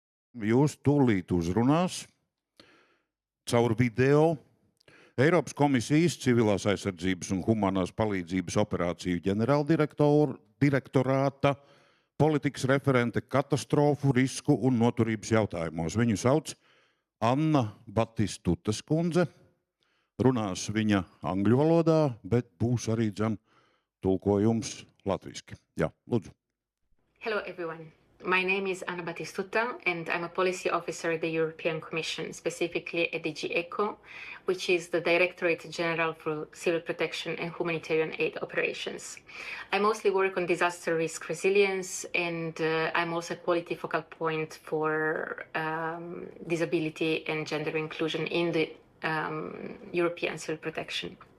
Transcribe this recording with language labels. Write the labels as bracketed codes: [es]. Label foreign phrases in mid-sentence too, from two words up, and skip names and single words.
[lv] Jūs tūlīt uzrunās caur video Eiropas Komisijas Civilās aizsardzības un humānās palīdzības operāciju ģenerāldirektorāta politikas referente katastrofu, risku un noturības jautājumos. Viņu sauc Anna Battistutta kundze. Runās viņa angļu valodā, bet būs arī tulkojums latviski. Jā, lūdzu. [en] Hello everyone. My name is Anna Battistutta and I'm a policy officer at the European Commission, specifically at DG ECHO, which is the Directorate General for Civil Protection and Humanitarian Aid Operations. I mostly work on disaster risk resilience and I'm also a quality focal point for disability and gender inclusion in the European civil protection.